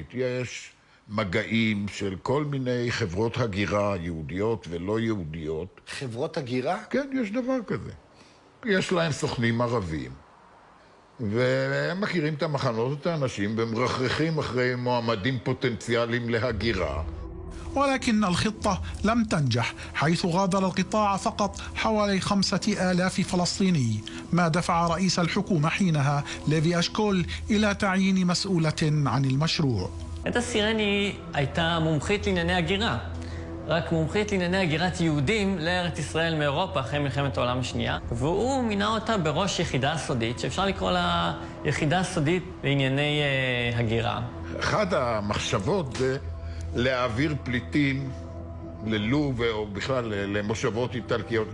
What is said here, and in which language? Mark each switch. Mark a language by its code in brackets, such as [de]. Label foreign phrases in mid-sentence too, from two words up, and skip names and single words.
[he] יש מגעים של כל מיני חברות הגירה יהודיות ולא יהודיות. חברות הגירה? כן, יש דבר כזה. יש להם סוכנים ערבים, והם מכירים את המחנות, את האנשים, ומרחרחים אחרי מועמדים פוטנציאליים להגירה. [ar] ولكن الخطة لم تنجح، حيث غادر القطاع فقط حوالي 5,000 فلسطيني، ما دفع رئيس الحكومة حينها ليفي أشكول إلى تعيين مسؤولة عن المشروع. [he] עדה סירני הייתה מומחית לענייני הגירה, רק מומחית לענייני הגירת יהודים לארץ ישראל מאירופה אחרי מלחמת העולם השנייה, והוא מינה אותה בראש יחידה סודית, שאפשר לקרוא לה יחידה סודית לענייני הגירה. אחת המחשבות זה להעביר פליטים ללוב, או בכלל למושבות איטלקיות.